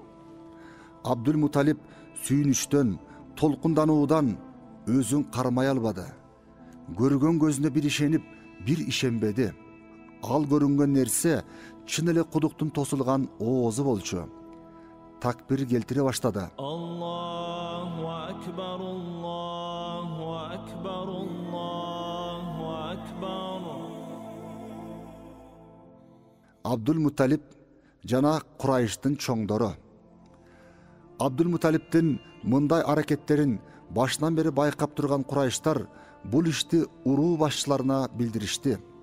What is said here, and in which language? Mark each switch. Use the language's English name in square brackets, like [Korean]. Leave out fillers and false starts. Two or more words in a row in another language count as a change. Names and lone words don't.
[Kyrgyz] Абдулмуталип сүйүнүчтөн, толкундануудан өзүн кармай албады. Көргөн көзүнө бир ишенип, бир ишенбеди. Ал көрүнгөн нерсе чын эле кудуктун тосулган оозу болчу. Такбир келтире баштады. [Arabic] الله أكبر، الله أكبر، الله أكبر. [Kyrgyz] Абдулмуталип жана Курайыштын чоңдору. Абдулмуталиптин мындай аракеттерин башынан бери байкап турган Курайыштар бул ишти уруу башчыларына билдиришти.